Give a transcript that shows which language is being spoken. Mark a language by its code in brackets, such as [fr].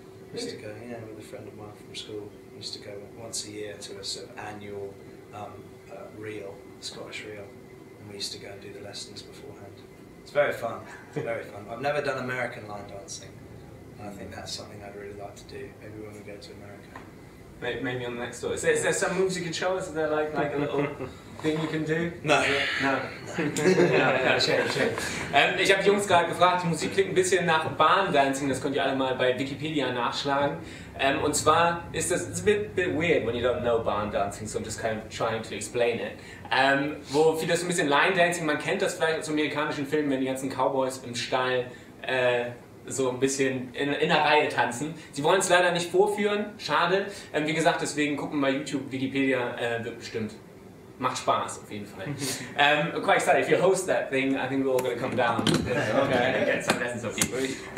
[en] I used to go, with a friend of mine from school. I used to go once a year to a sort of annual reel, Scottish reel, and we used to go and do the lessons beforehand. It's very fun, very fun. I've never done American line dancing, and I think that's something I'd really like to do, maybe when we go to America. Maybe on the next tour. Is there some moves you can show us? Is there like a little thing you can do? No. No. [de] Schön. Ich habe die Jungs gerade gefragt, die Musik klingt ein bisschen nach Barn Dancing, das könnt ihr alle mal bei Wikipedia nachschlagen. Und zwar ist das [en] it's a bit weird when you don't know barn dancing, so I'm just kind of trying to explain it. [de] Wo vieles so ein bisschen Line Dancing, man kennt das vielleicht aus amerikanischen Filmen, wenn die ganzen Cowboys im Stall so ein bisschen in der Reihe tanzen. Sie wollen es leider nicht vorführen, schade. Wie gesagt, deswegen gucken wir bei YouTube, Wikipedia wird bestimmt. Macht Spaß auf jeden Fall. [en] I'm quite excited. If you host that thing, I think we're all going to come down and get some lessons of you.